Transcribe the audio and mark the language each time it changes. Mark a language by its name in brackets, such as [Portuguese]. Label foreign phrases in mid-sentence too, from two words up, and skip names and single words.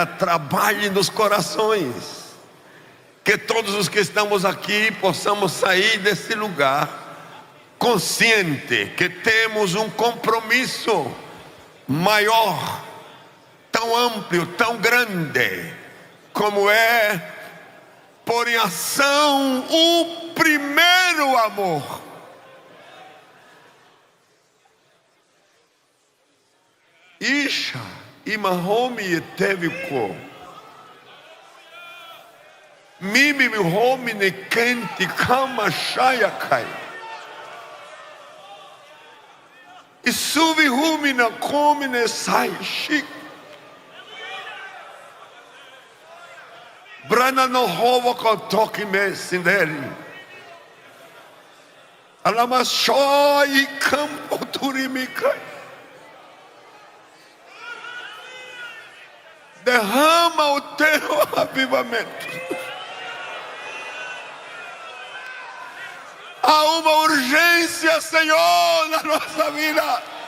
[Portuguese] trabalhe nos corações, que todos os que estamos aqui possamos sair desse lugar consciente que temos um compromisso maior, tão amplo, tão grande, como é pôr em ação o primeiro amor. Isha, Imahomi eteviko. Mimi homi ne kenti kama shayakai. Isuvi humi na komi ne sai shik. Brana no hova kotoki me sinderi. Alamashoi campo turimikai. Derrama o teu avivamento. Há uma urgência, Senhor, na nossa vida.